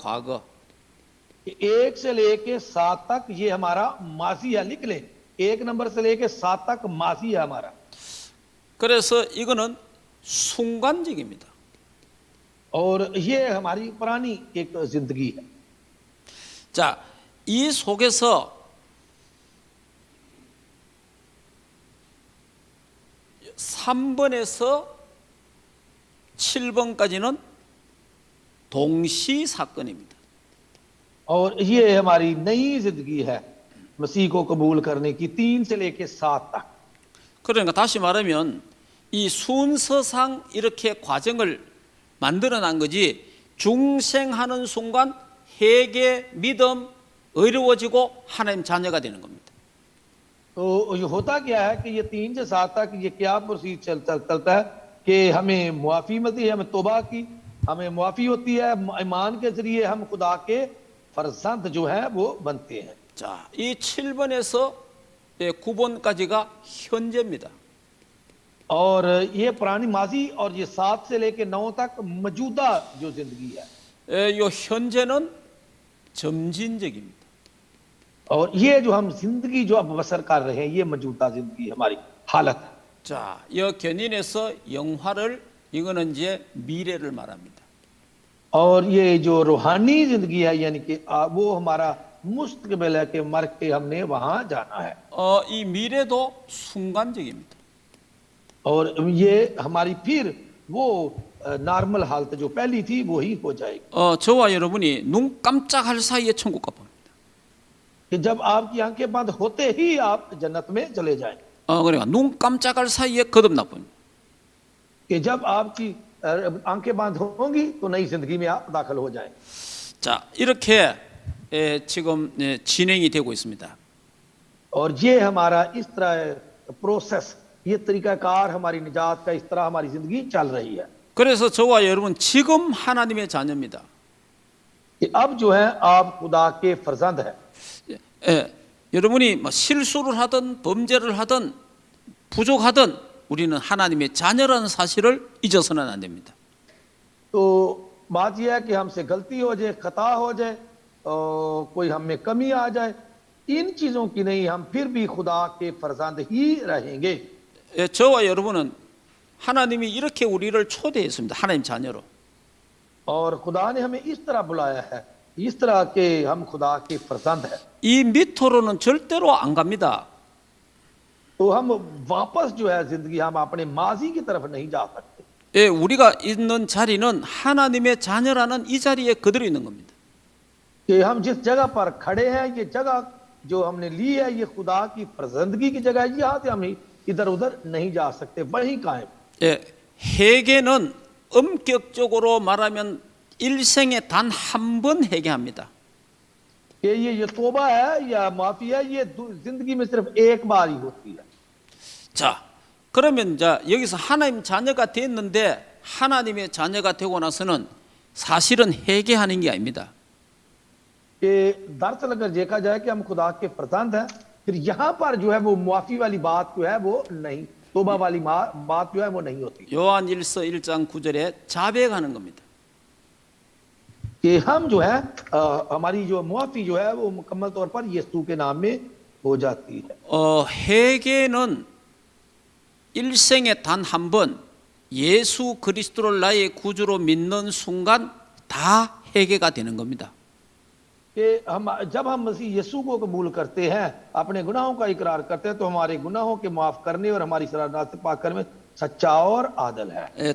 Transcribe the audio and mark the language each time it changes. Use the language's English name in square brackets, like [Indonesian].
[Korean] 과거. [Hindi] 1 से लेके 7 तक ये हमारा माजी है, लिख लें। 1 नंबर से लेके 7 तक माजी है हमारा। [Korean] 그래서 이거는 순간적입니다. [Hindi] और ये हमारी पुरानी एक जिंदगी है। [Korean] 자, 이 속에서 3번에서 7번까지는 동시 사건입니다. [Hindi] और ये हमारी नई जिंदगी है मसीह को कबूल करने की 3 से लेके 7 तक। [Korean] 그러니까 다시 말하면 이 순서상 이렇게 과정을 만들어 난 거지, 중생하는 순간 회개, 믿음, 어려워지고 하나님 자녀가 되는 겁니다. [Hindi] तो ये होता क्या है कि ये 3 से 7 तक ये क्या प्रोसीज चलता है कि हमें मुआफ़ी मिलती है, हमें तौबा की हमें मुआफ़ी होती है, ईमान के जरिए हम खुदा के फरजंद जो है वो बनते हैं। [Korean] 자, 이 7번에서 9번까지가 현재입니다. [Hindi] और ये पुरानी माजी और ये 7 से लेके 9 तक मौजूदा जो जिंदगी है। [Korean] 이 현재는 점진적입니다. [Hindi] और ये जो हम जिंदगी जो अब बसर कर रहे हैं ये मौजूदा जिंदगी हमारी हालत है। [Korean] 자, 이 견인에서 영화를, 이거는 이제 미래를 말합니다. [Hindi] और ये जो रूहानी जिंदगी है यानी कि वो हमारा मुस्तकबिल है कि मर के हमने वहां जाना है। [Korean] 이 미래도 순간적입니다. [Hindi] और ये हमारी फिर वो नॉर्मल हालत जो पहली थी वो ही हो जाएगी। [Korean] 저와 여러분이 눈 깜짝할 사이에 천국 가 봅니다. [Hindi] कि जब आपकी आंखें बंद होते ही आप जन्नत में चले जाएं। [Korean] 그러니까 눈 깜짝할 사이에 거듭나 봅니다. [Hindi] कि जब आपकी आंखें बंद होंगी तो नई जिंदगी में आप दाखिल हो जाएं। [Korean] 자, 이렇게 지금 진행이 되고 있습니다. [Hindi] और ये हमारा इस तरह प्रोसेस, ये तरीकाकार हमारी निजात का इस तरह हमारी जिंदगी चल रही है। [Korean] 그래서 저와 여러분 지금 하나님의 자녀입니다. [Hindi] कि अब जो है आप खुदा के फर्जंद है। [Korean] 여러분이 뭐 실수를 하든 범죄를 하든 부족하든 우리는 하나님의 자녀라는 사실을 잊어서는 안 됩니다. [Hindi] तो बात यह है कि हमसे गलती हो जाए, खता हो जाए, कोई हम में कमी आ जाए, इन चीजों की नहीं, हम फिर भी खुदा के फर्जंद ही रहेंगे। [Korean] 저와 여러분은 하나님이 이렇게 우리를 초대했습니다. 하나님 자녀로. [Hindi] और खुदा ने हमें इस तरह बुलाया है, इस तरह के हम खुदा के फर्जंद है। [Korean] 이 밑으로는 절대로 안 갑니다. [Hindi] तो हम वापस जो है जिंदगी हम अपने माजी की तरफ नहीं जा सकते। [Korean] 우리가 있는 자리는 하나님의 자녀라는 이 자리에 그대로 있는 겁니다. [Hindi] कि हम जिस जगह पर खड़े हैं, ये जगह जो हमने ली है ये खुदा की फर्जंदगी की जगह है। यहाँ से हम इधर उधर नहीं जा सकते, वहीं कायम। [Korean] 회개는 엄격적으로 말하면 일생에 단 한 번 회개합니다. [Hindi] कि ये तौबा है या माफी है, ये जिंदगी में सिर्फ एक बार ही होती है। [Korean] 자, 그러면 이제 여기서 하나님 자녀가 됐는데 하나님의 자녀가 되고 나서는 사실은 회개하는 게 아닙니다. [Hindi] कि दरअसल अगर देखा जाए कि हम खुदा के फरजंद हैं, फिर यहाँ पर जो है वो मुआफी वाली बात जो है वो नहीं, तौबा वाली बात जो है वो नहीं होती [Korean] 요한 1서 1장 9절에 자백하는 겁니다. [Hindi] कि हम जो है हमारी जो मुआफी जो है वो मुकम्मल तौर पर यीशु के नाम में हो जाती है। [Korean] 회개는 일생에 단 한 번 예수 그리스도를 나의 구주로 믿는 순간 다 회개가 되는 겁니다. [Hindi] कि हम जब हम मसीह यीशु को कबूल करते हैं, अपने गुनाहों का इकरार करते हैं, तो हमारे गुनाहों के माफ करने और हमारी शरारत से पाक करने में सच्चा और आदल है।